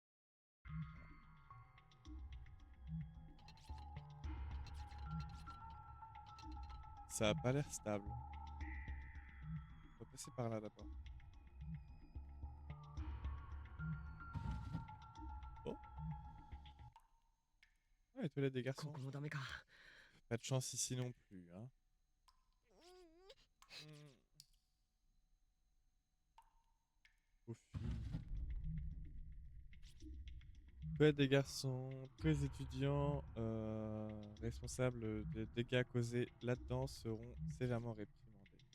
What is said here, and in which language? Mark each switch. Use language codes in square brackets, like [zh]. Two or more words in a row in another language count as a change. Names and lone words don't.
[fr] Ça a pas l'air stable. On va passer par là d'abord. Oh. Ah, les toilettes des [ja] こ [fr] garçons. [ja] こもダメか [fr] Pas de chance ici non plus, hein. Aux filles. Toilettes des garçons. Tous les étudiants responsables des dégâts causés là-dedans seront sévèrement réprimandés.